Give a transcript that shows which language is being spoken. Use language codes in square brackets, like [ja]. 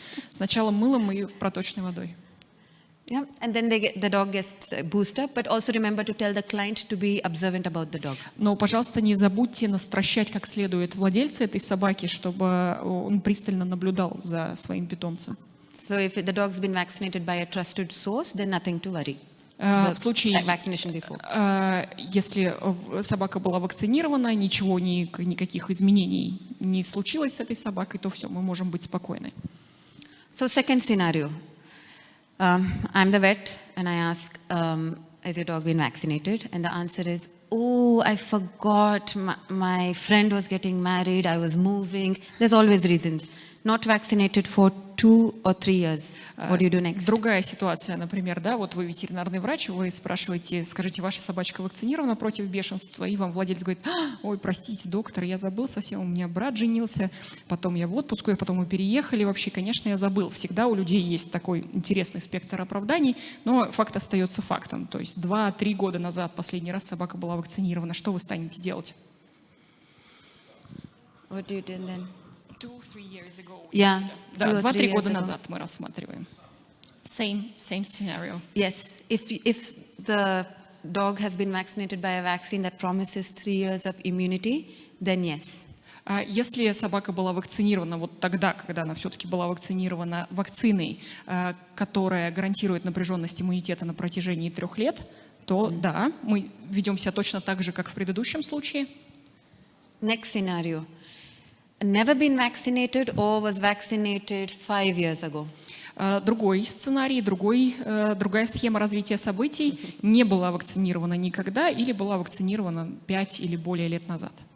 [ru] Сначала мылом и проточной водой. [en] Yeah, and then the dog gets a booster, but also remember to tell the client to be observant about the dog. [ru] Но, пожалуйста, не забудьте настращать как следует владельца этой собаки, чтобы он пристально наблюдал за своим питомцем. [en] So if the dog's been vaccinated by a trusted source, then nothing to worry. [ru] В случае, [en] Vaccination before. [ru] если собака была вакцинирована, никаких изменений не случилось с этой собакой, то все, мы можем быть спокойны. [en] So second scenario. I'm the vet and I ask, has your dog been vaccinated? And the answer is, oh, I forgot, my friend was getting married, I was moving. There's always reasons. Not vaccinated for 2 or 3 years. What do you do next? [ru] Другая ситуация, например, да, вот вы ветеринарный врач, вы спрашиваете, скажите, ваша собачка вакцинирована против бешенства, и вам владелец говорит, ой, простите, доктор, я забыл совсем, у меня брат женился, потом я в отпуск, потом мы переехали, вообще, конечно, я забыл. Всегда у людей есть такой интересный спектр оправданий, но факт остается фактом. То есть 2-3 года назад последний раз собака была вакцинирована. Что вы станете делать? [en] What do you do then? 2-3 years ago. Yeah. [ru] Да, 2-3 года [en] ago. [ru] назад мы рассматриваем. [en] Same scenario. Yes. If the dog has been vaccinated by a vaccine that promises 3 years of immunity, then yes. [ru] Если собака была вакцинирована вот тогда, когда она все-таки была вакцинирована вакциной, которая гарантирует напряженность иммунитета на протяжении 3 лет, то да, мы ведем себя точно так же, как в предыдущем случае. [en] Next scenario. Never been vaccinated or was vaccinated 5 years ago. [ru] Другой сценарий, другая схема развития событий: не была вакцинирована никогда или была вакцинирована 5 или более лет назад.